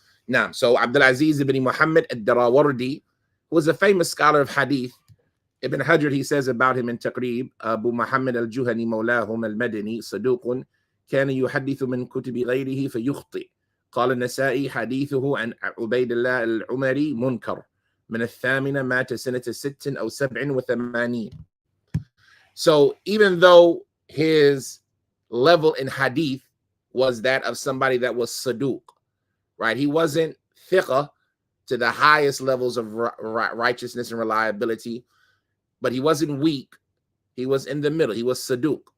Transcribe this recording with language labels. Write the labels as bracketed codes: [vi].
[en] Naam, so Abdul Aziz ibn Muhammad Ad-Darawardi was a famous scholar of hadith. Ibn Hajar, he says about him in Taqrib, [ar] Abu Muhammad al-Juhani مولاهم المدني صدوق كان يحدث من كتب غيره فيخطئ. قال النسائي حديثه عن عبيد الله العمري منكر من الثامنة مات سنة 6 أو 87. [en] So even though his level in hadith was that of somebody that was saduq, right? He wasn't thiqah to the highest levels of righteousness and reliability, but he wasn't weak. He was in the middle. He was saduq.